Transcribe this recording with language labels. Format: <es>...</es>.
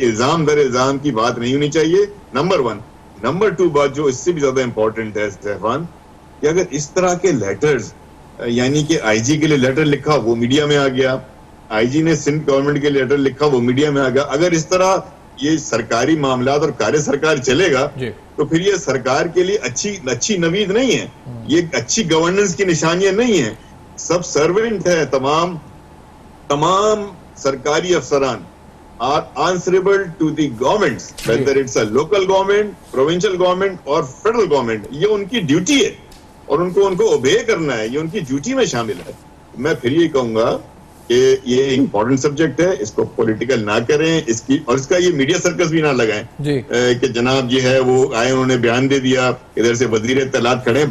<ur>الزام در الزام کی بات نہیں ہونی چاہیے, نمبر 1. نمبر 2 بات جو اس سے بھی زیادہ امپورٹنٹ ہے سیفان, کہ اگر اس طرح کے لیٹرز, یعنی کہ آئی جی کے لیے لیٹر لکھا وہ میڈیا میں آ گیا, آئی جی نے سندھ گورنمنٹ کے لیے لیٹر لکھا وہ میڈیا میں آ گیا, اگر اس طرح یہ سرکاری معاملات اور کاریہ سرکار چلے گا تو پھر یہ سرکار کے لیے اچھی نوید نہیں ہے, یہ اچھی گورننس کی نشانیاں نہیں ہیں. سب سرونٹ ہے, تمام سرکاری افسران</ur> <en>are answerable to the governments, whether it's a local government, provincial government or federal government.</en> <ur>یہ ان کی ڈیوٹی ہے اور ان کو اوبے کرنا ہے, یہ ان کی ڈیوٹی میں شامل ہے. میں پھر یہ کہوں گا کہ یہ امپورٹنٹ سبجیکٹ ہے, اس کو پولیٹیکل نہ کریں, اس کا یہ میڈیا سرکس بھی نہ لگائیں کہ جناب یہ ہے وہ آئے انہوں نے بیان دے دیا, ادھر سے وزیر اطلاعات کھڑے.</ur>